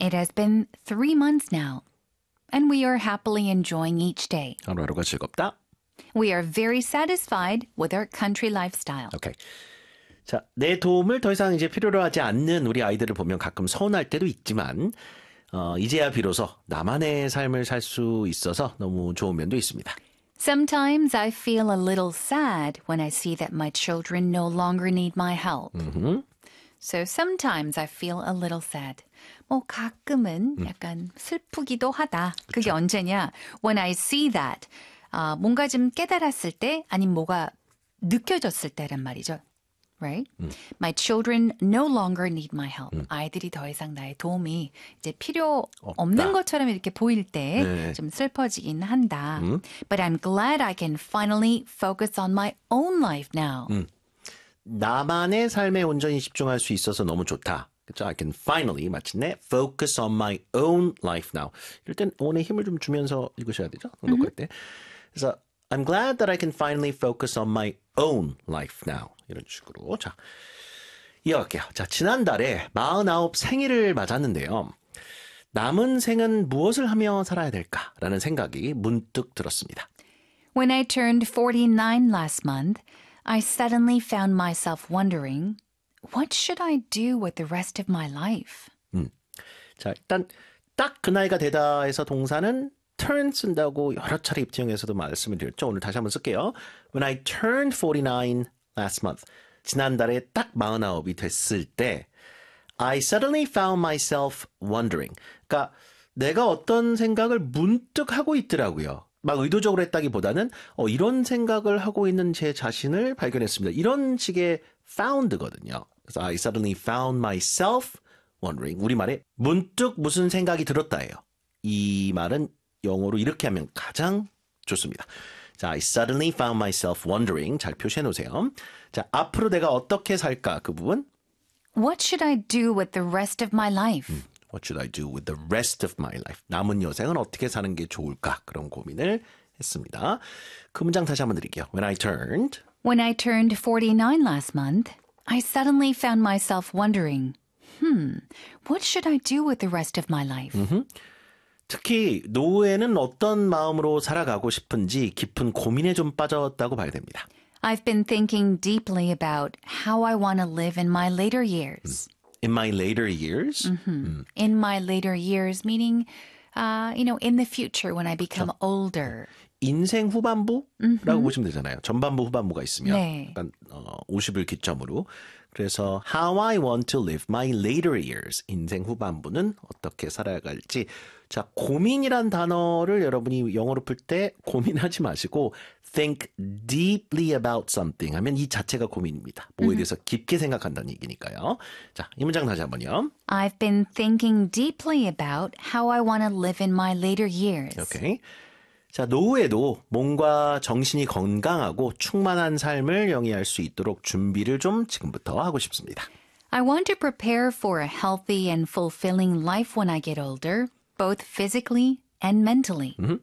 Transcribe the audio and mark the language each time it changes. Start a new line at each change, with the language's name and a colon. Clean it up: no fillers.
English: It has been 3 months now, and we are happily enjoying each day.
Korean: 하루하루가 즐겁다.
English: We are very satisfied with our country lifestyle. Okay.
Korean: 자, 내 도움을 더 이상 이제 필요로 하지 않는 우리 아이들을 보면 가끔 서운할 때도 있지만 이제야 비로소 나만의 삶을 살 수 있어서 너무 좋은 면도 있습니다.
English: Sometimes I feel a little sad when I see that my children no longer need my help. So sometimes I feel a little sad.
Korean: 뭐 가끔은 약간 슬프기도 하다. 그쵸. 그게 언제냐?
English: When I see that.
Korean: 뭔가 좀 깨달았을 때 아니면 뭐가 느껴졌을 때란 말이죠.
English: Right? My children no longer need my help.
Korean: 아이들이 더 이상 나의 도움이 이제 필요 없는 없다. 것처럼 이렇게 보일 때 좀 네. 슬퍼지긴 한다.
English: But I'm glad I can finally focus on my own life now.
Korean: 나만의 삶에 온전히 집중할 수 있어서 너무 좋다. 그쵸?
English: I can finally,
Korean: 마침내,
English: focus on my own life now.
Korean: 이럴 땐 own에 힘을 좀 주면서 읽으셔야 되죠. 녹화할 때. 그래서
English: I'm glad that I can finally focus on my own life now.
Korean: 이런 식으로. 자, 이어갈게요. 자, 지난달에 49 생일을 맞았는데요. 남은 생은 무엇을 하며 살아야 될까라는 생각이 문득 들었습니다.
English: When I turned 49 last month, I suddenly found myself wondering, what should I do with the rest of my life?
Korean: 자, 일단 딱 그 나이가 되다 해서 동사는 turn 쓴다고 여러 차례 입장에서도 말씀을 드렸죠. 오늘 다시 한번 쓸게요.
English: When I turned 49 last month,
Korean: 지난달에 딱 49이 됐을 때,
English: I suddenly found myself wondering.
Korean: 그러니까 내가 어떤 생각을 문득 하고 있더라고요. 막 의도적으로 했다기보다는 이런 생각을 하고 있는 제 자신을 발견했습니다. 이런 식의 found거든요.
English: I suddenly found myself wondering.
Korean: 우리말에 문득 무슨 생각이 들었다예요. 이 말은 영어로 이렇게 하면 가장 좋습니다. 자,
English: I suddenly found myself wondering.
Korean: 잘 표시해 놓으세요. 자, 앞으로 내가 어떻게 살까? 그 부분.
English: What should I do with the rest of my life? What should I do with the rest of my life?
Korean: 남은 여생은 어떻게 사는 게 좋을까? 그런 고민을 했습니다. 그 문장 다시 한번 드릴게요.
English: When I turned 49 last month, I suddenly found myself wondering, what should I do with the rest of my life?
Korean: 특히 노후에는 어떤 마음으로 살아가고 싶은지 깊은 고민에 좀 빠졌다고 봐야 됩니다.
English: I've been thinking deeply about how I want to live in my later years. In my later years? In my later years, meaning, you know, in the future when I become older.
Korean: 인생 후반부라고 보시면 되잖아요. 전반부 후반부가 있으면 네. 약간 50을 기점으로. 그래서
English: how I want to live my later years.
Korean: 인생 후반부는 어떻게 살아갈지. 자, 고민이란 단어를 여러분이 영어로 풀 때 고민하지 마시고
English: think deeply about something
Korean: 하면 이 자체가 고민입니다. 뭐에 대해서 깊게 생각한다는 얘기니까요. 자, 이 문장 다시 한번요.
English: I've been thinking deeply about how I want to live in my later years. Okay.
Korean: 자, 노후에도 몸과 정신이 건강하고 충만한 삶을 영위할 수 있도록 준비를 좀 지금부터 하고 싶습니다.
English: I want to prepare for a healthy and fulfilling life when I get older, both physically and mentally.